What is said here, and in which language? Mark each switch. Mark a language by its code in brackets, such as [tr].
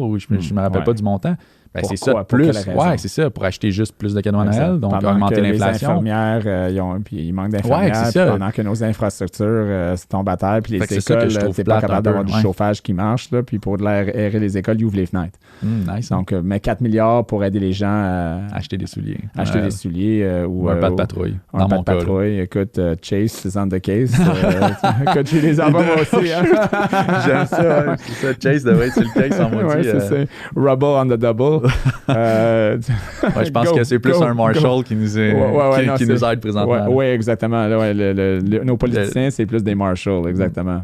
[fr] Ou je me rappelle pas du montant. C'est ça, plus. C'est ça, pour acheter juste plus de cadeaux à Noël, donc pendant augmenter l'inflation. Les infirmières, il manque d'infirmières, pendant que nos infrastructures tombent à terre, puis les écoles, t'es pas capable d'avoir du chauffage qui marche, là, puis pour aérer les écoles, ils ouvrent les fenêtres. [en] Nice. [fr] Donc, mais 4 milliards pour aider les gens à acheter des souliers. Ou un pas de patrouille. Un pas de patrouille. [en] Écoute, Chase is on the case. [fr] Écoute, j'ai les enfants moi aussi. J'aime ça. C'est ça. Chase devrait être sur le case en maudit. C'est ça. [en] Rubble on the double. [fr] Je pense que c'est plus un Marshall qui nous aide présentement. Oui, exactement. Nos politiciens, c'est plus des Marshalls, exactement.